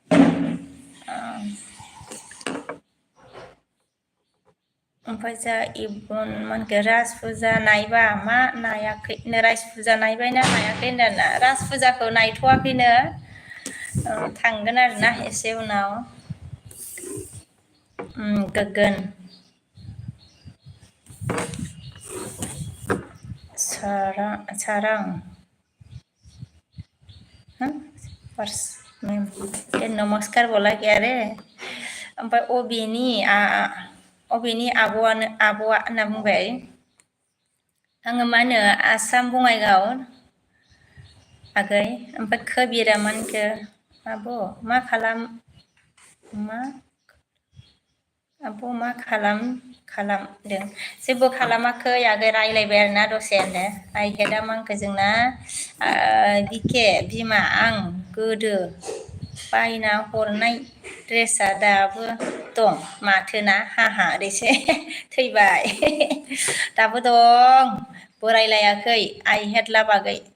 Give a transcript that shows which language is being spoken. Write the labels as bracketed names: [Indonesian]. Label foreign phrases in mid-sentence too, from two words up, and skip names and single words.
[Bodo] ओमफ्राय जोंहा इबन मा होनखो राज फुजा नायबा मा नायाखैनो राज फुजा नायबायना नायाखै होनदों आरोना राज फुजाखौ नायथ'वाखैनो थांगोन आरोना एसे उनाव गोगोन सारां नमस्कार [Hindi] बोला क्या रे [Bodo] ओमफ्राय अबेनि आब'आ होनना बुंबाय आङो मा होनो आसाम बङाइगाव आगै ओमफ्राय खबिरा मा होनखो आब' मा खालामदों जेबो खालामाखै आगै रायज्लायबाय आरोना दसे होनदो आइ हेडआ मा होनखो जोंना बिके बिमा आं गोदो बायना हरनाय ड्रेसा दाबो दं माथोना हाहा ओरैसो थैबाय दाबो दं बोरायलायाखै आइ हेड लाबागै